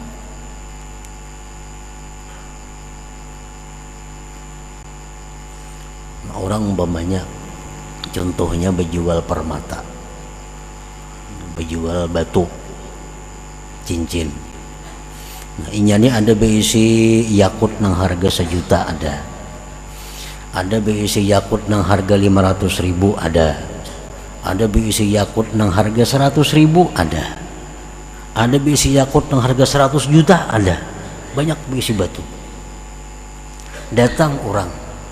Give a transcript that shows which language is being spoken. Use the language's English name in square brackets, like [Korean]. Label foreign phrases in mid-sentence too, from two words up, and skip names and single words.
[Indonesian] Orang umpamanya contohnya berjual permata, berjual batu, cincin. [Banjar] Nah, ini ada berisi yakut nang harga 1 juta ada berisi yakut nang harga 500.000 ada berisi yakut nang harga 100.000 ada berisi yakut nang harga 100 juta banyak berisi batu. [Indonesian] Datang orang.